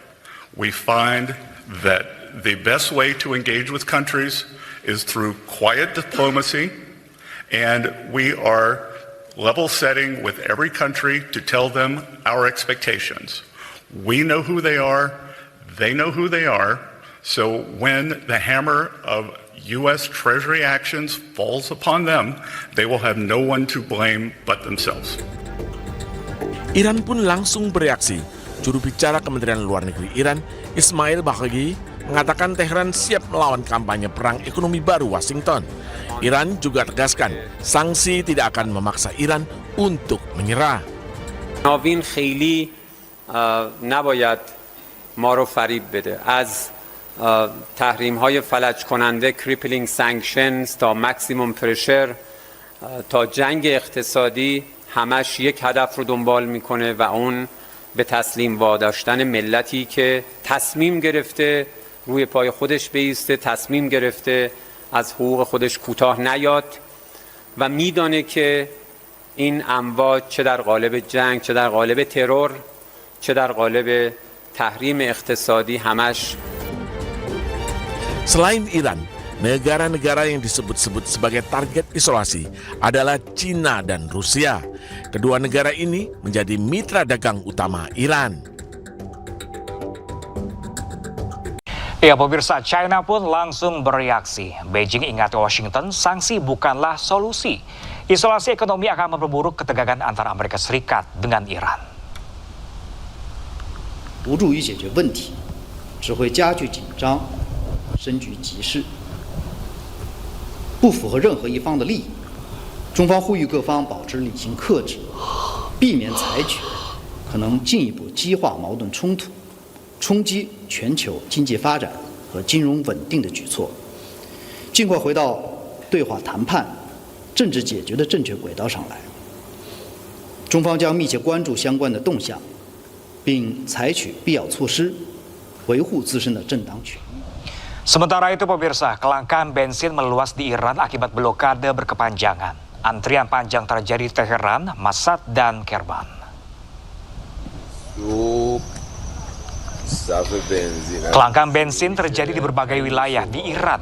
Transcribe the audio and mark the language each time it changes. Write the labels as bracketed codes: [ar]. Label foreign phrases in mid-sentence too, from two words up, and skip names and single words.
[en] We find that the best way to engage with countries is through quiet diplomacy, and we are level setting with every country to tell them our expectations. We know who they are, they know who they are, so when the hammer of U.S. Treasury actions falls upon them, they will have no one to blame but themselves. [id] Iran pun langsung bereaksi. Juru bicara Kementerian Luar Negeri Iran, Ismail Baghai, mengatakan Teheran siap melawan kampanye perang ekonomi baru Washington. Iran juga tegaskan sanksi tidak akan memaksa Iran untuk menyerah. [fa] ناوین خیلی نباید ما رو فریب بده. از تحریم‌های فلج کننده [en] crippling sanctions [fa] تا [en] maximum pressure [fa] تا جنگ اقتصادی همش یک هدف رو دنبال میکنه و اون به تسلیم واداشتن ملتی که تصمیم گرفته روی پای خودش بایسته، تصمیم گرفته از حقوق خودش کوتاه نیاد و میدانه که این امواج چه در قالب جنگ، چه در قالب ترور، چه در قالب تحریم اقتصادی همش. [id] Selain Iran, negara-negara yang disebut-sebut sebagai target isolasi adalah China dan Rusia. Kedua negara ini menjadi mitra dagang utama Iran. Ya pemirsa, China pun langsung bereaksi. Beijing ingati Washington, sanksi bukanlah solusi. Isolasi ekonomi akan memperburuk ketegangan antara Amerika Serikat dengan Iran. [zh] 不助于解决问题，只会加剧紧张，深局急事，不符合任何一方的利益。中方呼吁各方保持理性克制，避免采取可能进一步激化矛盾冲突、冲击全球经济发展和金融稳定的举措，尽快回到对话谈判、政治解决的正确轨道上来。中方将密切关注相关的动向，并采取必要措施，维护自身的正当权益。 [id] Sementara itu pemirsa, kelangkaan bensin meluas di Iran akibat blokade berkepanjangan. Antrian panjang terjadi di Teheran, Mashhad, dan Kerman. Kelangkaan bensin terjadi di berbagai wilayah di Iran.